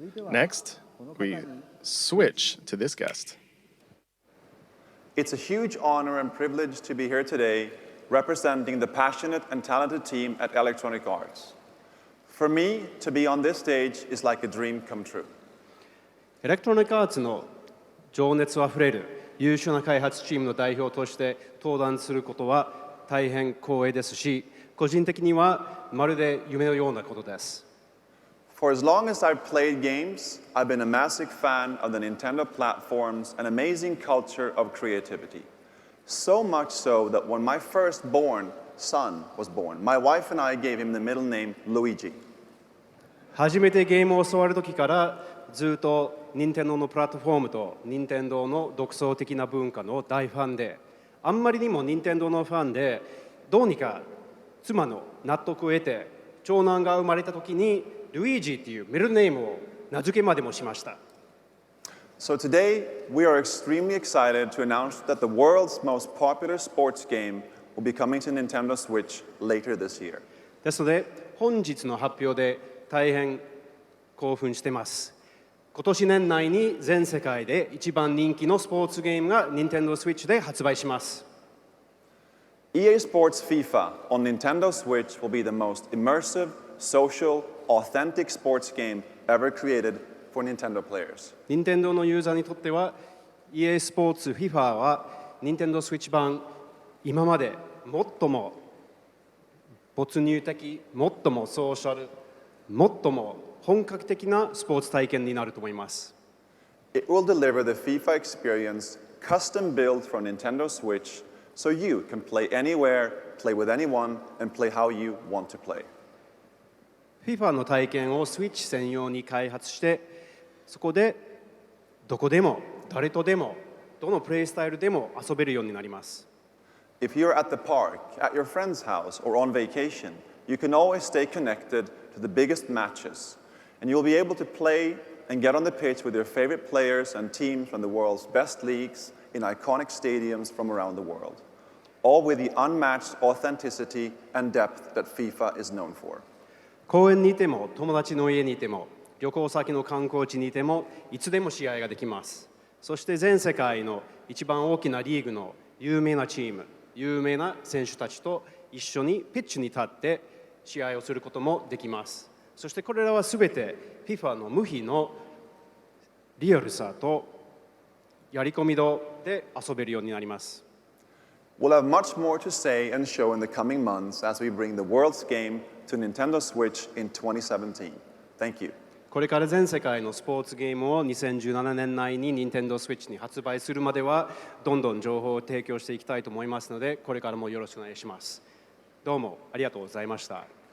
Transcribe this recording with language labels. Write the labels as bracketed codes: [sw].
[en] Next, we switch to this guest. It's a huge honor and privilege to be here today representing the passionate and talented team at Electronic Arts. For me, to be on this stage is like a dream come true. [ja] エレクトロニックアーツの情熱あふれる優秀な開発チームの代表として登壇することは大変光栄ですし、個人的にはまるで夢のようなことです。 [en] For as long as I've played games, I've been a massive fan of the Nintendo platform's an amazing culture of creativity. So much so that when my firstborn son was born, my wife and I gave him the middle name Luigi. [ja] 初めてゲームを教わる時からずっと任天堂のプラットフォームと任天堂の独創的な文化の大ファンで、あんまりにも任天堂のファンで、どうにか妻の納得を得て長男が生まれた時にルイージっていうミドルネームを名付けまでもしました。 [en] So today, we are extremely excited to announce that the world's most popular sports game will be coming to Nintendo Switch later this year. [ja] ですので本日の発表で大変興奮しています。今年年内に全世界で一番人気のスポーツゲームが Nintendo Switch で発売します。 [en] EA Sports FIFA on Nintendo Switch will be the most immersive, social, authentic sports game ever created for Nintendo players. [ja] 任天堂のユーザーにとっては EA スポーツ FIFA は Nintendo Switch 版今まで最も没入的、最もソーシャル、最も本格的なスポーツ体験になると思います。 [en] It will deliver the FIFA experience custom built for Nintendo Switch so you can play anywhere, play with anyone, and play how you want to play. [ja] FIFA の体験をスイッチ専用に開発して、そこでどこでも誰とでもどのプレイスタイルでも遊べるようになります。 [en] If you're at the park, at your friend's house, or on vacation, you can always stay connected to the biggest matches, and you'll be able to play and get on the pitch with your favorite players and teams from the world's best leagues in iconic stadiums from around the world, all with the unmatched authenticity and depth that FIFA is known for. [ja] 公園にいても友達の家にいても旅行先の観光地にいてもいつでも試合ができます。そして全世界の一番大きなリーグの有名なチーム、有名な選手たちと一緒にピッチに立って試合をすることもできます。そしてこれらはすべて FIFA の無比のリアルさとやり込み度で遊べるようになります。 [en] We'll have much more to say and show in the coming months as we bring the world's game to Nintendo Switch in 2017. Thank you. [ja] これから全世界のスポーツゲームを2017年内に Nintendo Switch に発売するまではどんどん情報を提供していきたいと思いますので、これからもよろしくお願いします。どうもありがとうございました。